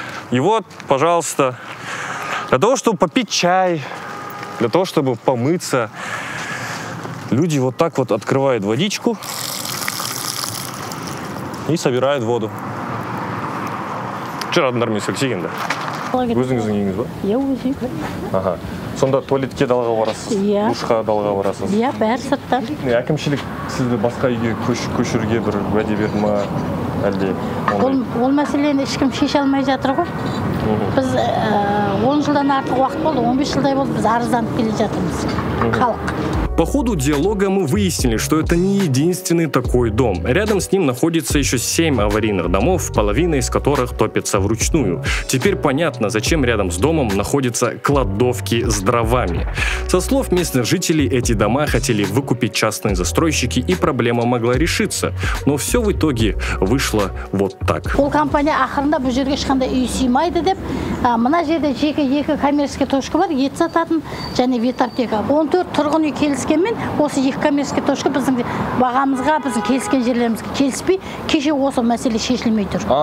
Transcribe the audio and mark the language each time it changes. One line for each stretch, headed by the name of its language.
Russian: И вот, пожалуйста, для того, чтобы попить чай, для того, чтобы помыться, люди вот так вот открывают водичку и собирают воду. Вчера нормально сексиген, да?
Kazakh: Өзіңіздің үйіңіз ба? Иә, өзім. Ага. Сонда туалетке далаға барасыз? Иә. Душқа далаға барасыз? Иә, бәрі сыртта. Әкімшілік сізді басқа үйге көшіруге бір уәде берді ма? Әлде? Ол мәселені ешкім шеше алмай жатыр ғой. Біз 10 жылдан артық уақыт болды, 15 жылдай болды, біз арызданып келе жатырмыз. Халық.
Russian: По ходу диалога мы выяснили, что это не единственный такой дом. Рядом с ним находится еще 7 аварийных домов, половина из которых топится вручную. Теперь понятно, зачем рядом с домом находятся кладовки с дровами. Со слов местных жителей, эти дома хотели выкупить частные застройщики, и проблема могла решиться. Но все в итоге вышло вот так.
Kazakh: Ол компания ақырында бұл жерге ешқандай үй сыймайды деп, мына жерде жеке екі
Russian: коммерческий точка
Kazakh: бар, ет сататын және ветаптека. 14 тұрғын үй келіскенмен, осы екі
Russian: коммерческий точка
Kazakh: біздің бағамызға, біздің келіскен жерлерімізге келіспей, кеше осы мәселе шешілмей тұр.